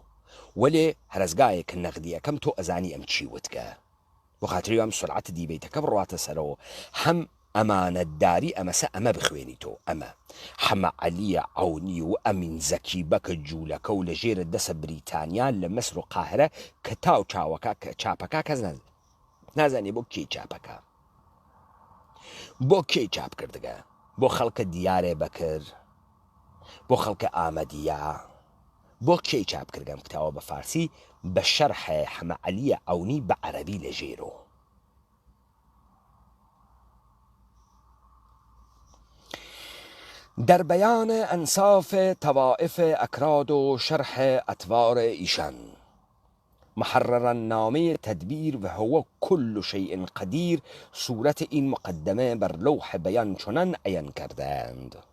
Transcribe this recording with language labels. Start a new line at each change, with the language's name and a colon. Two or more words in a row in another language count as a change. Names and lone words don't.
Central Kurdish: وەلێ هەرزگایەکە نەقدیەکەم تۆ ئەزانی ئەم چی وتکە بۆ خاتری ئەم سرعەت دیبیتەکە بڕواتە سەرەوە هەم ئەمانەتداری ئەمەسە ئەمە بخوێنی تۆ ئەمە حەمە عەلیە عەونی و ئەمین زەکی بەکە جوولەکە و لە ژێرە دەسە بریتانیا لە مەسر و قاهرە کە تاو چاوەکە چاپەکە کەس نازانێ بۆ کێ چاپەکە بۆ کێ چاپ کردگە بۆ خەڵکە دیارێ بەکرد بۆ خەڵکە ئامەدیە بۆ کێ چاپ کردگەم کتاوە بە فارسی بە شەرحە حەمە عەلیە عەونی بە عەرەبی لە ژێرۆ
Persian: در بیان انصاف طوائف اکراد و شرح اطوار ایشان محررا نامه تدبیر و هو کل شیء قدیر صورت این مقدمه بر لوح بیان چنان عیان کردند